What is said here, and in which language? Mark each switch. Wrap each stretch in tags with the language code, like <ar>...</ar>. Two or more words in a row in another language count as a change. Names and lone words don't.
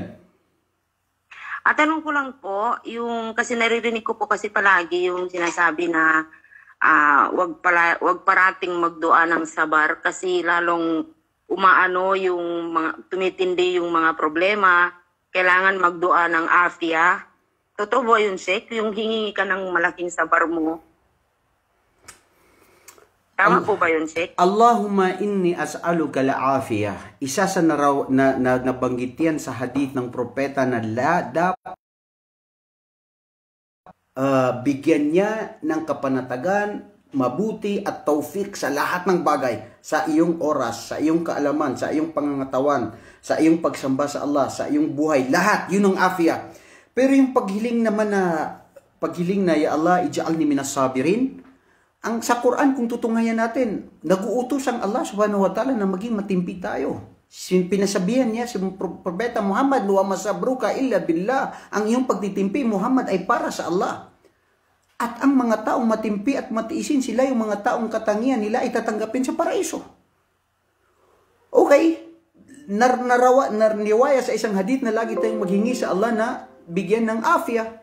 <tl>At tanong ko lang po, yung kasi naririnig ko po kasi palagi yung sinasabi na wag parating magdua ng sabar kasi lalong umaano yung mga tumitindi yung mga problema, kailangan magdua ng afya. Totoo ba yun, Sheikh? Yung hingi ka ng malaking sabar mo? Tama po ba yun, Sheikh?</tl> <ar>اللهم إني أسألك العافية.</ar> <tl>Isa sa nabanggit yan sa hadith ng propeta na dapat bigyan niya ng kapanatagan, mabuti at taufik sa lahat ng bagay, sa iyong oras, sa iyong kaalaman, sa iyong pangangatawan, sa iyong pagsamba sa Allah, sa iyong buhay, lahat, yun ang afiyah. Pero yung paghiling na,</tl> <ar>يا الله اجعلني من الصابرين,</ar> <tl>ang sa Quran, kung tutungayan natin, nag-uutos ang</tl> <ar>الله سبحانه وتعالى</ar> <tl>na maging matimpi tayo. Pinasabihan niya si Propeta Muhammad,</tl> <ar>"وما صبرك إلا بالله."</ar> <tl>Ang iyong pagtitimpi, Muhammad, ay para sa Allah. At ang mga taong matimpi at matiisin, sila yung mga taong katangian nila ay tatanggapin sa paraiso. Okay, narniwaya sa isang hadith na lagi tayong maghingi sa Allah na bigyan ng afya.</tl>